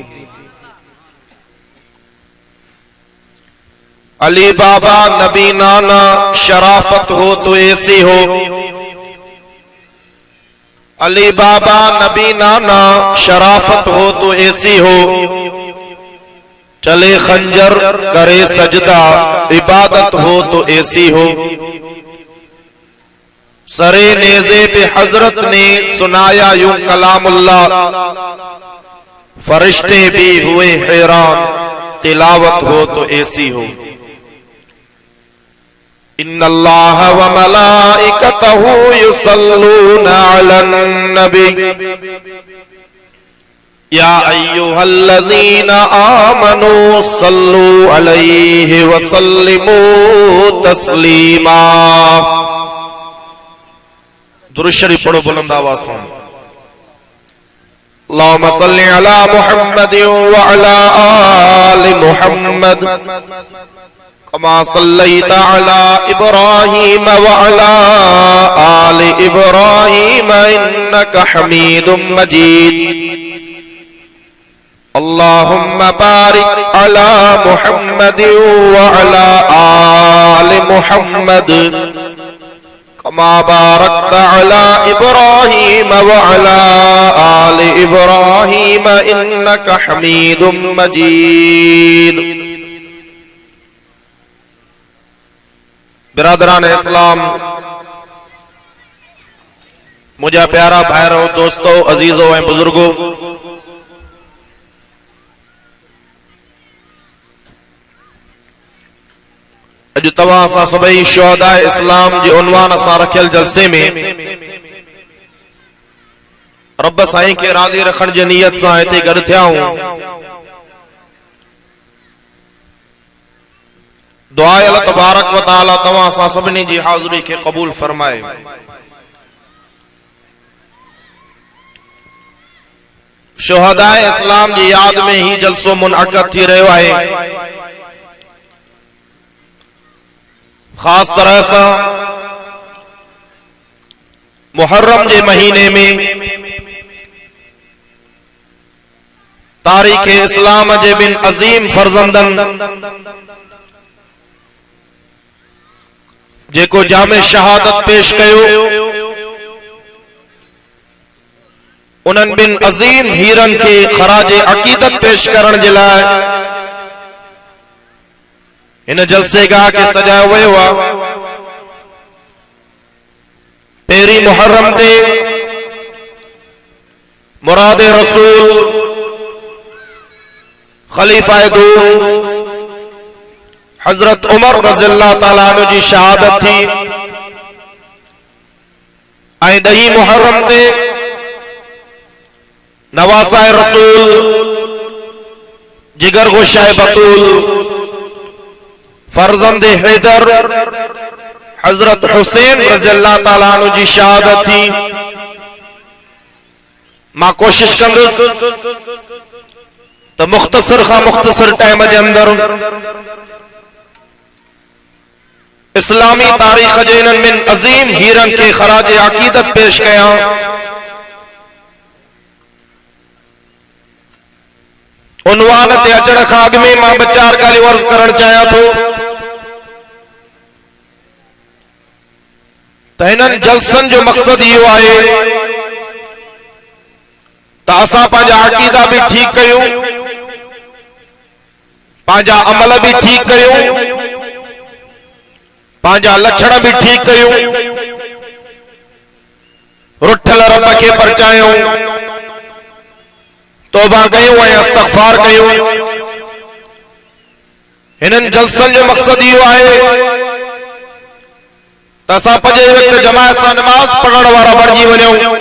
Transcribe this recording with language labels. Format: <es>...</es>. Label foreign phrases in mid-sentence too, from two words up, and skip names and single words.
<ur>علی بابا نبی نانا شرافت ہو تو ایسی ہو، علی بابا نبی نانا شرافت ہو تو ایسی ہو، چلے خنجر کرے سجدہ عبادت ہو تو ایسی ہو. سرِ نیزے پہ حضرت نے سنایا یوں کلام اللہ، فرشتے بھی ہوئے حیران تلاوت ہو تو ایسی ہو.</ur> <ar>إن الله و ملائكته يصلون على النبي يا أيها الذين آمنوا صلوا عليه و سلموا تسليما.</ar> <ur>درود شریف پڑھو بلند آواز سے.</ur> <ar>اللهم صل على محمد و على آل محمد كما صليت على إبراهيم و على آل إبراهيم إنك حميد مجيد. اللهم بارك على محمد و على آل محمد كما باركت على إبراهيم و على آل إبراهيم إنك حميد مجيد.</ar> <ur>برادرانِ اسلام، مجھے پیارا بھائیوں، دوستوں، عزیزوں اور بزرگوں,</ur> <sd>अज तवां सां सभई शुहदा इस्लाम जे उन्वान सां रखियल जलसे में रब साईं के राज़ी रखण जी नियत सां हिते गॾु थिया आहियूं। दुआ</sd> <ar>الله تبارك و تعالى</ar> <sd>तवां सां सभिनी जी हाज़िरी खे क़बूल फरमाए। शुहदा इस्लाम जी याद में ही जलसो मुनअक़द थी रहियो आहे।</sd> <ur>خاص طرح سے محرم کے مہینے میں تاریخِ اسلام کے بن عظیم فرزندن</ur> <sd>जेको जामे शहादत पेश कयो, उन्हनि बिन अजीम हीरन के खराज अकीदत पेश करण जे लाइ इन जलसे गाह के सजायो वियो आहे। पहिरीं मुहर्रम ते मुराद रसूल खलीफा दो हजरत उमर</sd> <ar>رضي الله تعالى عنه</ar> <sd>जी शहादत थी। ऐं 10 मुहर्रम ते नवासा रसूल जिगर गोशाए बतूल फर्जंद हैदर हजरत हुसैन</sd> <ar>رضي الله تعالى عنه</ar> <sd>जी शहादत थी। मां कोशिश कंदुसि तो मुख्तसर खां मुख्तसर टाइम के अंदर इस्लामी तारीख जे इन मिन अजीम हीरन के खराज अकीदत पेश कया। उन्वान ते अचण खां अॻु में मां 2-4 ॻाल्हियूं अर्ज़ करण चाहियां थो त हिननि जलसन जो मक़सद इहो आहे त असां पंहिंजा अक़ीदा भी ठीक कयूं, पंहिंजा अमल भी ठीक कयूं, पंहिंजा लक्षण भी ठीक कयूं, रुठल रब के परचायूं, तौबा कयूं ऐं इस्तग़फ़ार कयूं। हिननि जलसन जो मक़सद इहो आहे त असां पंजे वक्त जमात सां नमाज पढ़ण वारा बणिजी वञूं,</sd>